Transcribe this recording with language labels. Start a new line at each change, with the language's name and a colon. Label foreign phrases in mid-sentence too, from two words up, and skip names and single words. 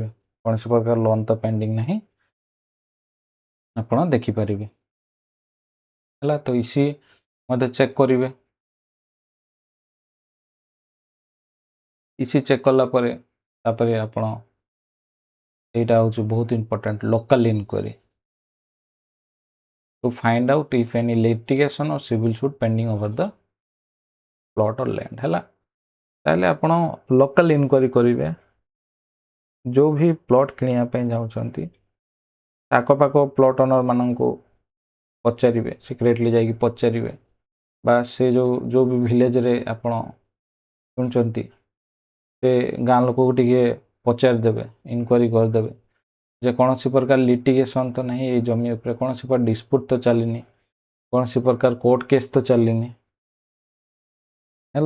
Odia: କୌଣସି ପ୍ରକାର ଲୋନ୍ ତ ପେଣ୍ଡିଂ ନାହିଁ, ଆପଣ ଦେଖିପାରିବେ ହେଲା। ତ ଇସି ମଧ୍ୟ ଚେକ୍ କରିବେ। ଇସି ଚେକ୍ କଲା ପରେ ତାପରେ ଆପଣ, এইটা ହେଉଛି ବହୁତ ଇମ୍ପୋର୍ଟାଣ୍ଟ,
English: local inquiry to find out if any litigation or civil suit pending over the plot or land
Odia: ହେଲା। ତାହେଲେ ଆପଣ
English: local inquiry
Odia: କରିବେ, ଯେଉଁ ବି ପ୍ଲଟ୍ କିଣିବା ପାଇଁ ଯାଉଛନ୍ତି ଆଖପାଖ ପ୍ଲଟ୍ ଓନର ମାନଙ୍କୁ ପଚାରିବେ, ସିକ୍ରେଟଲି ଯାଇକି ପଚାରିବେ, ବା ସେ ଯେଉଁ ବି ଭିଲେଜରେ ଆପଣ କିଣୁଛନ୍ତି ସେ ଗାଁ ଲୋକକୁ ଟିକେ ପଚାରିଦେବେ, ଇନକ୍ୱାରି କରିଦେବେ ଯେ କୌଣସି ପ୍ରକାର ଲିଟିଗେସନ୍ ତ ନାହିଁ ଏଇ ଜମି ଉପରେ, କୌଣସି ପ୍ରକାର ଡିସ୍ପ୍ୟୁଟ୍ ତ ଚାଲିନି, କୌଣସି ପ୍ରକାର
English: court case
Odia: ତ ଚାଲିନି ହେଲା।